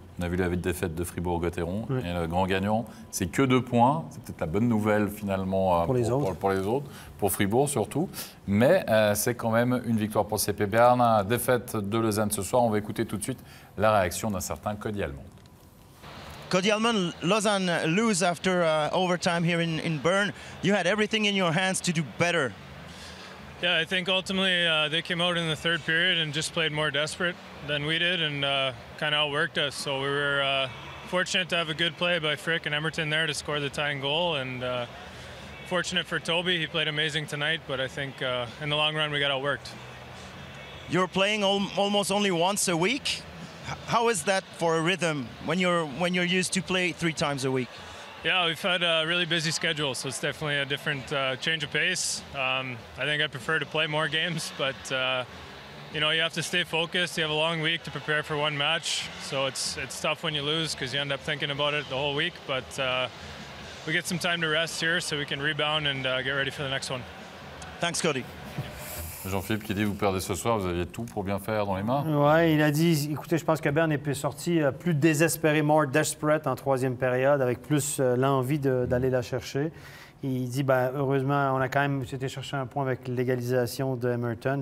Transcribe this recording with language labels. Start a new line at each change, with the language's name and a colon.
French: On a vu la défaite de Fribourg-Gotteron. Oui. Et le grand gagnant, c'est que 2 points. C'est peut-être la bonne nouvelle, finalement, pour les autres, pour Fribourg surtout. Mais c'est quand même une victoire pour le CP Berne. Défaite de Lausanne ce soir. On va écouter tout de suite la réaction d'un certain Cody Almond.
English: Cody Almond, Lausanne lose after overtime here in Bern. You had everything in your hands to do better. Yeah, I think ultimately they came out in the 3rd period and just played more desperate than we did and kind of outworked us. So we were fortunate to have a good play by Frick and Emerton there to score the tying goal. And fortunate for Toby, he played amazing tonight, but I think in the long run we got outworked. You're playing almost only once a week. How is that for a rhythm when you're used to play 3 times a week? Yeah, we've had a really busy schedule, so it's definitely a different change of pace. I think I prefer to play more games, but you know, you have to stay focused. You have a long week to prepare for one match, so it's tough when you lose because you end up thinking about it the whole week. But we get some time to rest here, so we can rebound and get ready for the next one. Thanks, Cody.
French: Jean-Philippe qui dit vous perdez ce soir, vous aviez tout pour bien faire dans les mains. Oui, il a dit, écoutez, je pense que Berne est sorti plus désespéré,
English: more desperate
French: en 3e période, avec plus l'envie d'aller la chercher. Il dit, heureusement, on a quand même été chercher un point avec l'égalisation de Emerton.